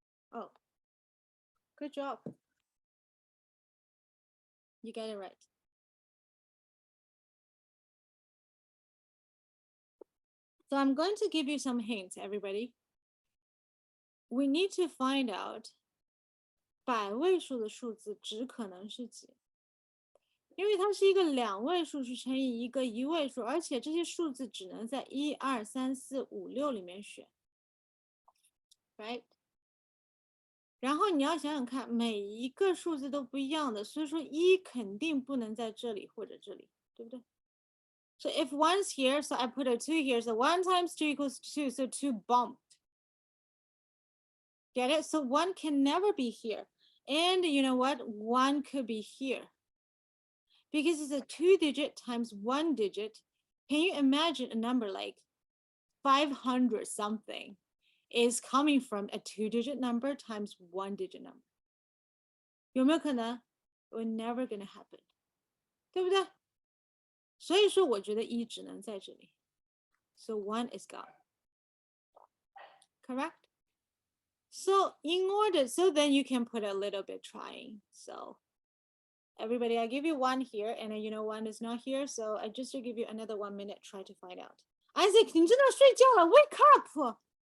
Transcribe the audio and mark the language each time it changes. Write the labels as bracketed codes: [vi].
[en] Oh, good job. You get it right. So I'm going to give you some hints, everybody. we need to find out [zh] 百位数的数字值可能是几？因为它是一个2位数去乘以一个1位数，而且这些数字只能在1、2、3、4、5、6里面选 ，right？然后你要想想看，每一个数字都不一样的，所以说1肯定不能在这里或者这里，对不对？ [en] So if 1's here, so I put a 2 here. So 1 times 2 equals 2. So 2 bumped. Get it? So 1 can never be here. And you know what? 1 could be here. Because it's a 2-digit times 1 digit. Can you imagine a number like 500 something is coming from a 2-digit number times 1-digit number? [zh] 有没有可能? [en] We're never gonna happen. [zh] 对不对？所以说我觉得1只能在这里。 [en] So 1 is gone. Correct? So in order, so then you can put a little bit trying. So everybody, I give you 1 here, and then you know 1 is not here. So I just give you another 1 minute, try to find out. Isaac, [zh] 你真的睡觉了 [en] Wake up!